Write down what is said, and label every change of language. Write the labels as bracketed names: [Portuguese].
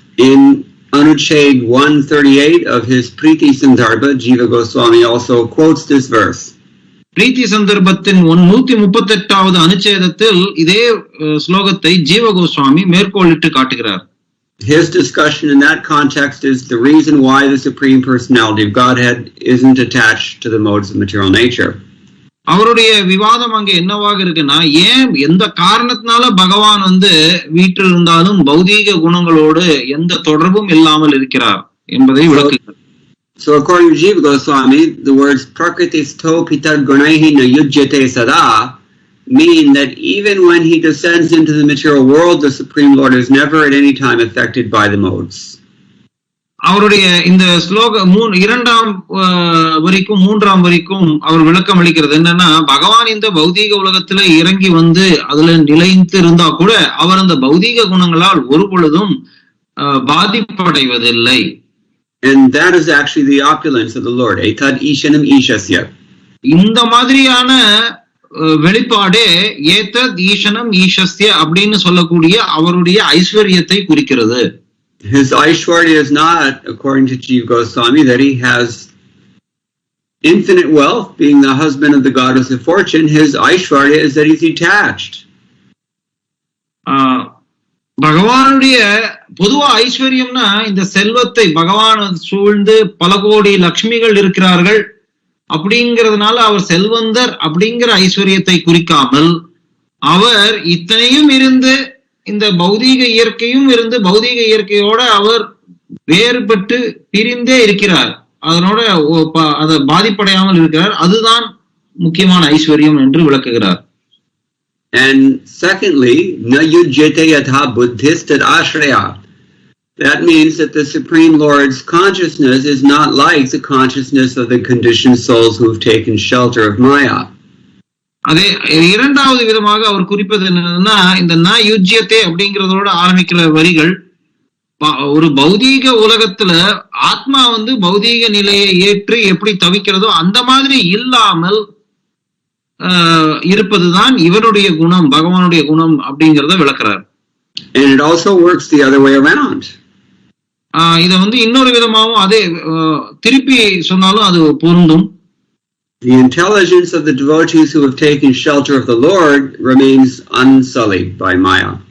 [English] In Anuchhed 138 of his Priti Sandarbha, Jiva Goswami also quotes this verse. [Tamil] பிரீத்தி சந்தர்ப்பத்தின் 138வது அனுச்சேதத்தில் இதே ஸ்லோகத்தை ஜீவ கோஸ்வாமி மேற்கோளிட்டு காட்டுகிறார். [English] His discussion in that context is the reason why the Supreme Personality of Godhead isn't attached to the modes of material nature. [Tamil] அவருடைய விவாதம் அங்க என்னவாக இருக்குன்னா, ஏன் எந்த காரணத்தினால பகவான் வீட்டில் இருந்தாலும் பௌதீக குணங்களோடு எந்த தொடர்பும் இல்லாமல் இருக்கிறார் என்பதை விளக்குகிறார். [English] So according to Jiva Goswami, the words [Sanskrit] prakritisto pitad gunaihi na yujyate sada [English] mean that even when he descends into the material world, the Supreme Lord is never at any time affected by the modes. [Tamil] அவருடைய இந்த ஸ்லோக இரண்டாம் வரிக்கும் மூன்றாம் வரிக்கும் அவர் விளக்கம் அளிக்கிறது என்னன்னா, பகவான் இந்த பௌதீக உலகத்துல இறங்கி அதுல நிலைத்து இருந்தா கூட அவர் அந்த பௌதீக குணங்களால் ஒரு பொழுதும் பாதிப்படைவதில்லை. [English] And that is actually the opulence of the Lord. [Sanskrit] Etad ishanam ishasya. [Tamil] இந்த மாதிரியான வெளிப்பாடே [Sanskrit] ஏதத் ஈசனம் ஈசஸ்ய [Tamil] அப்படின்னு சொல்லக்கூடிய அவருடைய ஐஸ்வர்யத்தை குறிக்கிறது. [English] His Aishwarya is not, according to Jiva Goswami, that he has infinite wealth, being the husband of the goddess of fortune. His Aishwarya is that he's detached. [Tamil] பகவானுடைய பொதுவா ஐஸ்வர்யம்னா இந்த செல்வத்தை பகவான் சூழ்ந்து பல கோடி லட்சுமிகள் இருக்கிறார்கள் அப்படிங்கிறதுனால அவர் செல்வந்தர் அப்படிங்கிற ஐஸ்வர்யத்தை குறிக்காமல் அவர் இத்தனையும் இருந்து இந்த பௌதீக இயற்கையும் இருந்து பௌதீக இயற்கையோட அவர் வேறுபட்டு பிரிந்தே இருக்கிறார், அதனோட அதை பாதிப்படையாமல் இருக்கிறார். அதுதான் முக்கியமான ஐஸ்வர்யம் என்று விளக்குகிறார். [English] And secondly, [Sanskrit] na yujyate yatha buddhistad ashraya. [English] That means that the Supreme Lord's consciousness is not like the consciousness of the conditioned souls who've taken shelter of Maya. [Tamil] அதே இரண்டாவது விதமாக அவர் குறிப்பது என்னன்னா, இந்த ந யுஜ்யத்தே அப்படிங்கிறதோட ஆரம்பிக்கிற வரிகள் ஒரு பௌதீக உலகத்துல ஆத்மா பௌதீக நிலையை ஏற்று எப்படி தவிக்கிறதோ அந்த மாதிரி இல்லாமல் இருப்பதுதான் இவருடைய குணம், பகவானுடைய குணம் அப்படிங்கறத விளக்குறார். [English] And it also works the other way around. [Tamil] இத இன்னொரு விதமாவும் அதே திருப்பி சொன்னாலும் அது பொருந்தும். [English] The intelligence of the devotees who have taken shelter of the Lord remains unsullied by Maya.